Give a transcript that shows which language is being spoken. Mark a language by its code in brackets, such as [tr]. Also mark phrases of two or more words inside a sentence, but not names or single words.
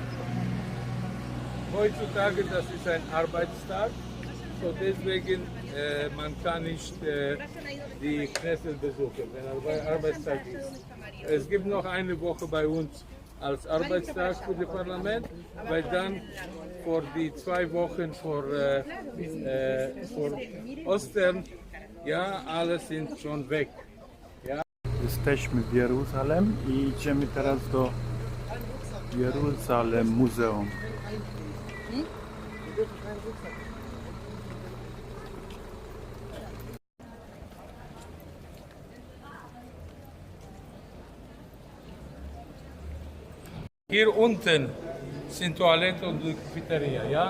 [de] Heutzutage, das ist ein Arbeitstag, so deswegen man kann nicht die Knesset besuchen, wenn Arbeitstag ist. Es gibt noch eine Woche bei uns als Arbeitstag für das Parlament, weil dann vor die 2 Wochen vor Ostern, ja, alles sind schon weg. Ja. [pl] Jesteśmy w Jeruzalem i idziemy teraz do Jeruzalem Muzeum. [de] Hier unten sind Toilette und Cafeteria, ja?